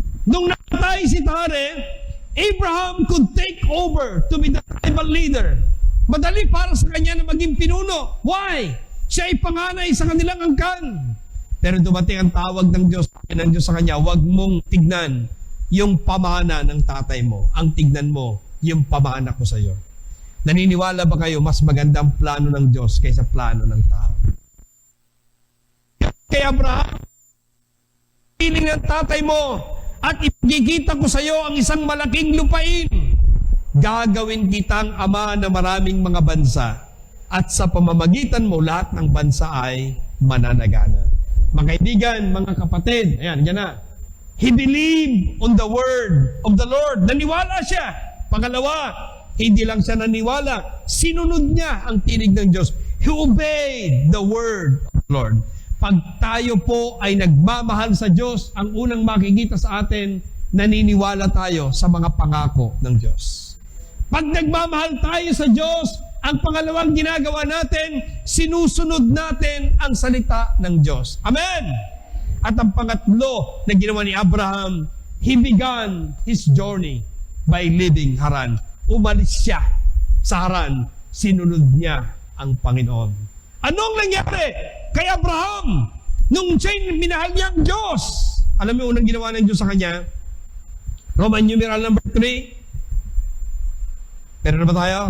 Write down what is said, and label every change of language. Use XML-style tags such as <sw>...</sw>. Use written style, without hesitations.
<tl>Nung nakatay si Tare,</tl> <en>Abraham could take over to be the tribal leader.</en> <tl>Madali para sa kanya na maging pinuno. Why? Siya ay panganay sa kanilang angkan. Pero dumating ang tawag ng Diyos sa kanya, huwag mong tignan yung pamana ng tatay mo. Ang tignan mo, yung pamana ko sa iyo. Naniniwala ba kayo, mas magandang plano ng Diyos kaysa plano ng tao? Kay Abraham, piling ng tatay mo, at ipagkikita ko sa iyo ang isang malaking lupain. Gagawin kitang ama na maraming mga bansa, at sa pamamagitan mo, lahat ng bansa ay mananagana. Mga kaibigan, mga kapatid, ayan, yan na.</tl> <en>He believed on the word of the Lord.</en> <tl>Naniwala siya. Pangalawa, hindi lang siya naniwala, sinunod niya ang tinig ng Diyos.</tl> <en>He obeyed the word of the Lord.</en> <tl>Pag tayo po ay nagmamahal sa Diyos, ang unang makikita sa atin, naniniwala tayo sa mga pangako ng Diyos. Pag nagmamahal tayo sa Diyos, ang pangalawang ginagawa natin, sinusunod natin ang salita ng Diyos.</tl> <en>Amen!</en> <tl>At ang pangatlo na ginawa ni Abraham,</tl> <en>he began his journey by leaving Haran.</en> <tl>Umalis siya sa Haran, sinunod niya ang Panginoon. Anong nangyari kay Abraham nung siya'y minahal niya ang Diyos? Alam mo unang ginawa ng Diyos sa kanya?</tl> <en>Roman numeral number 3.</en> <tl>Pero na ba tayo?</tl>